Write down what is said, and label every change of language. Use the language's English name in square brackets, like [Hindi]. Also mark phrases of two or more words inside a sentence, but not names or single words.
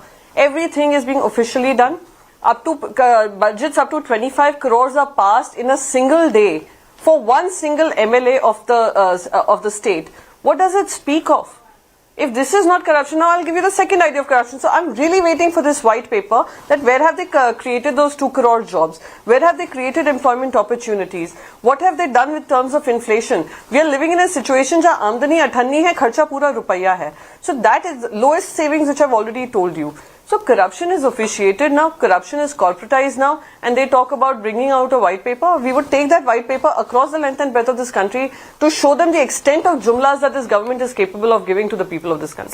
[English] Everything is being officially done. Up to budgets up to 25 crores are passed in a single day for one single MLA of the state. What does it speak of? If this is not corruption, now I'll give you the second idea of corruption. So I'm really waiting for this white paper, that where have they created those 2 crore jobs? Where have they created employment opportunities? What have they done with terms of inflation? We are living in a situation where [Hindi] आमदनी 98 है, खर्चा पूरा रुपया है. [English] So that is the lowest savings which I've already told you. So corruption is officiated now, corruption is corporatized now, and they talk about bringing out a white paper. We would take that white paper across the length and breadth of this country to show them the extent of jumlas that this government is capable of giving to the people of this country.